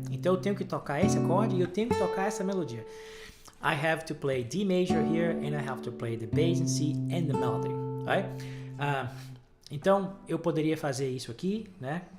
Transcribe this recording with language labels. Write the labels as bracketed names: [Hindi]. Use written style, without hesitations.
[Portuguese] Então eu tenho que tocar esse acorde e eu tenho que tocar essa melodia. [English] I have to play D major here, and I have to play the bass in C and the melody, right? [Portuguese] Então eu poderia fazer isso aqui, né?